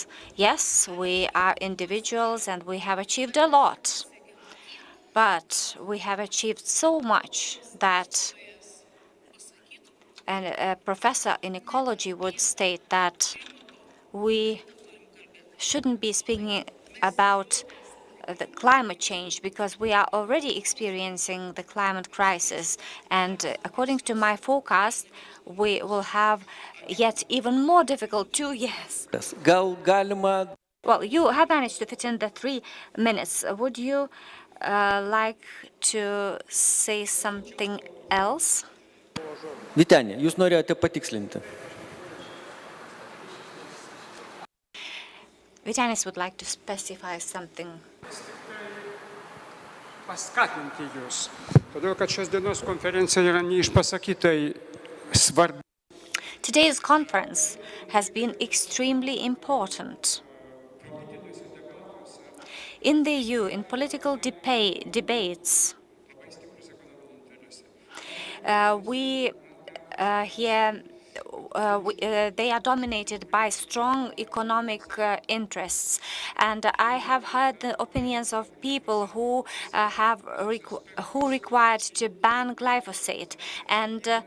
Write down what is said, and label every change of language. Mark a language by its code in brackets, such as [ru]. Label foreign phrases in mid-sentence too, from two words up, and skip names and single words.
[en] Yes, we are individuals and we have achieved a lot, but we have achieved so much that a professor in ecology would state that we shouldn't be speaking about the climate change because we are already experiencing the climate crisis. And according to my forecast, we will have yet even more difficult 2 years. [lt] Gal galima. [en] Well, you have managed to fit in the 3 minutes. Would you like to say something else? [lt] Vyteni, jūs norėjote patikslinti. [en] Vitanis would like to specify something. [lt] Paskatinti jūs, todėl kad šios dienos konferencija yra neišpasakytai svarbi. [en] Today's conference has been extremely important. In the EU, in political debates, they are dominated by strong economic interests, and I have heard the opinions of people who required to ban glyphosate, and